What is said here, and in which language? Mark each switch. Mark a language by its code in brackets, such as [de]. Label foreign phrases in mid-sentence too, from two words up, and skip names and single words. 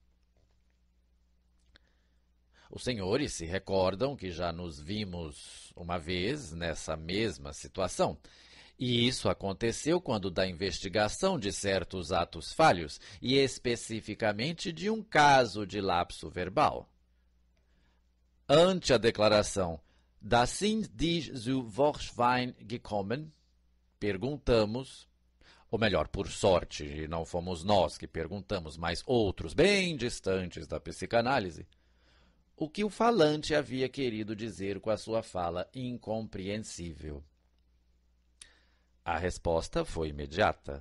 [pt] Os senhores se recordam que já nos vimos uma vez nessa mesma situação. E isso aconteceu quando da investigação de certos atos falhos, e especificamente de um caso de lapso verbal. Ante a declaração [de] "Das sind die zu Vorschein gekommen", [pt] perguntamos, ou melhor, por sorte, não fomos nós que perguntamos, mas outros bem distantes da psicanálise, o que o falante havia querido dizer com a sua fala incompreensível. A resposta foi imediata.